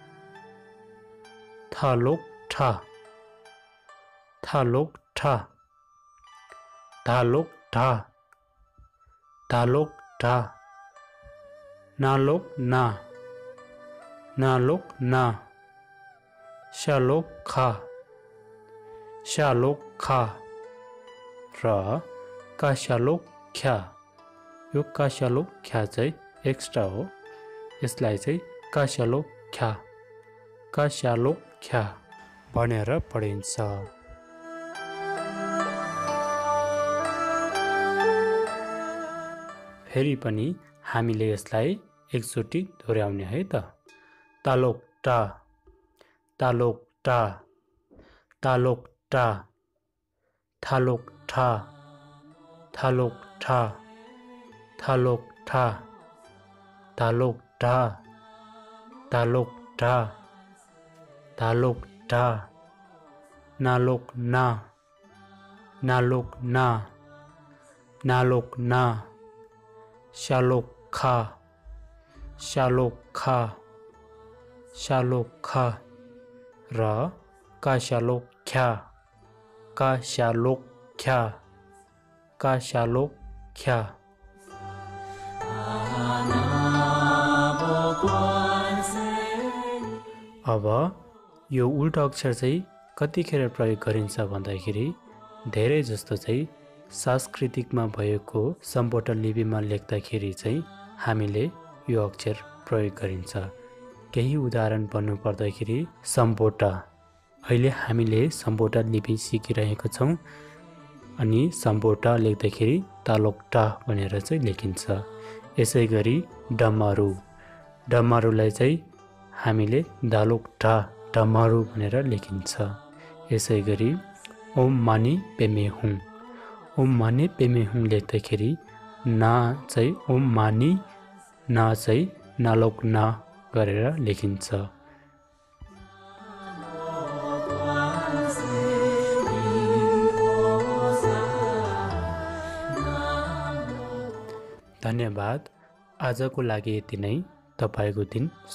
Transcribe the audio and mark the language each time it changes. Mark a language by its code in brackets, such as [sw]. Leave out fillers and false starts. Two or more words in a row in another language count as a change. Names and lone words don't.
[ne] थालोक ठा, थालोक ठा, धालोक ढा, धालोक ढा, नालोक ना, नालोक ना, शालोक खा, शालोक खा र काशालोक ख्या। यो काशालोक ख्या चाहिँ एक्स्ट्रा हो। यसलाई चाहिँ काशालोक ख्या, काशालोक ख्या भनेर पढिन्छ। फेरि पनि हामीले यसलाई एकचोटि दोहोऱ्याउने है त। तालोक टा, तालोक टा, तालोक टा, थालोक ठा, थालोक ठा, थालोक ठा, थालोक ढा, धालोक ढा, धालोक ढा, नालोक ना, नालोक ना, नालोक ना, शालोक खा, शालोक खा, शालोक खा र काशालोक ख्या, काशालोक ख्या, काशालोक ख्या। अब यो उल्टा अक्षर चाहिँ कतिखेर प्रयोग गरिन्छ भन्दाखेरि धेरै जस्तो चाहिँ सांस्कृतिकमा भएको सम्पूर्ण लिपिमा लेख्दाखेरि चाहिँ हामीले यो अक्षर प्रयोग गरिन्छ। केही उदाहरण भन्नु पर्दाखेरि सम्पोटा, अहिले हामीले सम्पोटा लिपि सिकिरहेको छौँ अनि सम्पोटा लेख्दाखेरि तालोकटा भनेर चाहिँ लेखिन्छ। यसै गरी डमरू, डमरूलाई चाहिँ हामीले दालोकटा डमरू भनेर लेखिन्छ। यसै गरी [sa] ओम मानी पेमे हुँ, ओम माने पेमे हुँ [ne] लेख्दाखेरि ना चाहिँ [sa] ओम मानी, [ne] ना चाहिँ नालोक ना गरेर लेखिन्छ। धन्यवाद। आजको लागि यति नै।